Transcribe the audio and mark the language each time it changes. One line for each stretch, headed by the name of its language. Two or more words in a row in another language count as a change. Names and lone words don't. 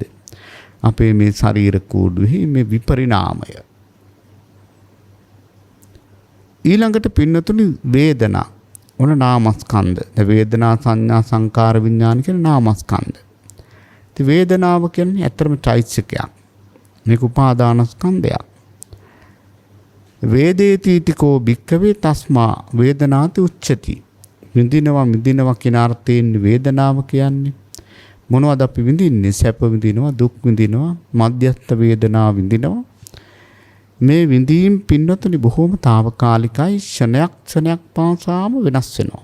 Sinhala: අපේ මේ ශරීර කූඩුවේ මේ විපරිණාමය. ඊළඟට පින්නතුනි වේදනා ඔන නාමස්කන්ධ. වේදනා සංඥා සංකාර විඥාන කියන නාමස්කන්ධ. ඉතින් වේදනාව කියන්නේ ඇත්තම චෛතසිකයක්. මේක උපාදානස්කන්ධයක්.
Pali: වේදේතිතිකෝ භික්ඛවේ තස්මා වේදනාති උච්චති.
Sinhala: විඳිනවා කියන අර්ථයෙන් වේදනාව කියන්නේ මොනවද අපි විඳින්නේ? සැප විඳිනවා, දුක් විඳිනවා, මධ්‍යස්ථ වේදනා විඳිනවා. මේ විඳීම් පින්නතුනි බොහෝම తాවකාලිකයි. ක්ෂණයක් පාසාම වෙනස් වෙනවා.